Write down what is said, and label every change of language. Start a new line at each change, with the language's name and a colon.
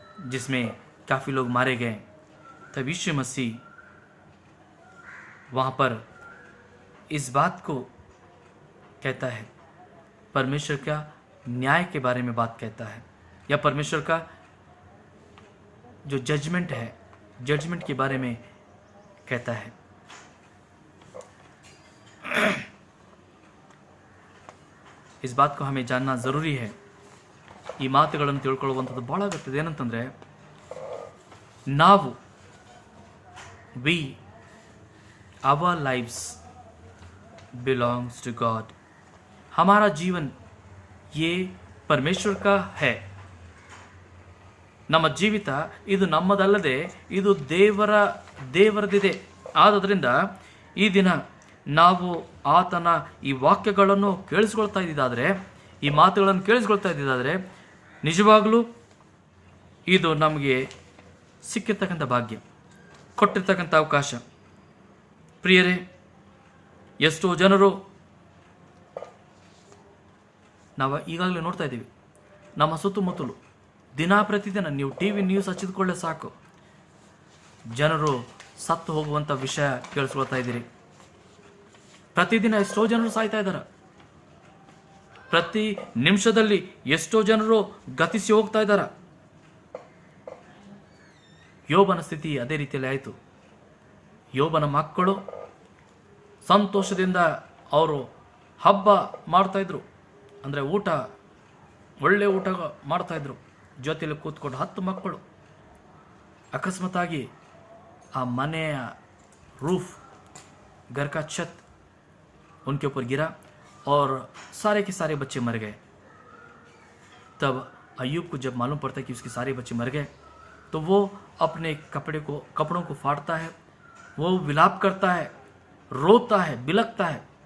Hindi: जिसमें काफ़ी लोग मारे गए, तब यीशु मसीह वहाँ पर इस बात को कहता है, परमेश्वर का न्याय के बारे में बात कहता है, या परमेश्वर का जो जजमेंट है, जजमेंट के बारे में कहता है. इस बात को हमें जानना ज़रूरी है.
Kannada: ಈ ಮಾತುಗಳನ್ನು ತಿಳ್ಕೊಳ್ಳುವಂಥದ್ದು ಭಾಳ ಅಗತ್ಯದ. ಏನಂತಂದರೆ ನಾವು
English: our lives belongs to God.
Hindi: हमारा जीवन ये परमेश्वर का है.
Kannada: ನಮ್ಮ ಜೀವಿತ ಇದು ನಮ್ಮದಲ್ಲದೆ ಇದು ದೇವರದಿದೆ. ಆದ್ದರಿಂದ ಈ ದಿನ ನಾವು ಆತನ ಈ ವಾಕ್ಯಗಳನ್ನು ಕೇಳಿಸ್ಕೊಳ್ತಾ ಇದ್ದಿದ್ದಾದರೆ, ಈ ಮಾತುಗಳನ್ನು ಕೇಳಿಸ್ಕೊಳ್ತಾ ಇದ್ದಿದ್ದಾದರೆ ನಿಜವಾಗಲೂ ಇದು ನಮಗೆ ಸಿಕ್ಕಿರ್ತಕ್ಕಂಥ ಭಾಗ್ಯ, ಕೊಟ್ಟಿರ್ತಕ್ಕಂಥ ಅವಕಾಶ. ಪ್ರಿಯರೇ, ಎಷ್ಟೋ ಜನರು ನಾವು ಈಗಾಗಲೇ ನೋಡ್ತಾ ಇದ್ದೀವಿ ನಮ್ಮ ಸುತ್ತಮುತ್ತಲು ದಿನ ಪ್ರತಿದಿನ ನೀವು TV ನ್ಯೂಸ್ ಹಚ್ಚಿದ್ಕೊಳ್ಳೆ ಸಾಕು, ಜನರು ಸತ್ತು ಹೋಗುವಂಥ ವಿಷಯ ಕೇಳಿಸ್ಕೊಳ್ತಾ ಇದ್ದೀರಿ. ಪ್ರತಿದಿನ ಎಷ್ಟೋ ಜನರು ಸಾಯ್ತಾ ಇದ್ದಾರೆ. ಪ್ರತಿ ನಿಮಿಷದಲ್ಲಿ ಎಷ್ಟೋ ಜನರು ಗತಿಸಿ ಹೋಗ್ತಾ ಇದ್ದಾರೆ. ಯೋಬನ ಸ್ಥಿತಿ ಅದೇ ರೀತಿಯಲ್ಲಿ ಆಯಿತು. ಯೋಬನ ಮಕ್ಕಳು ಸಂತೋಷದಿಂದ ಅವರು ಹಬ್ಬ ಮಾಡ್ತಾಯಿದ್ರು, ಅಂದರೆ ಒಳ್ಳೆ ಊಟ ಮಾಡ್ತಾಯಿದ್ರು. ಜೊತೆಯಲ್ಲಿ ಕೂತ್ಕೊಂಡು 10 ಮಕ್ಕಳು ಅಕಸ್ಮಾತಾಗಿ ಆ ಮನೆಯ
Hindi: रूफ, घर का छत उनके ऊपर गिरा और सारे के सारे बच्चे मर गए. तब अय्यूब को जब मालूम पड़ता है कि उसके सारे बच्चे मर गए, तो वो अपने कपड़ों को फाड़ता है, वो विलाप करता है, रोता है, बिलखता है.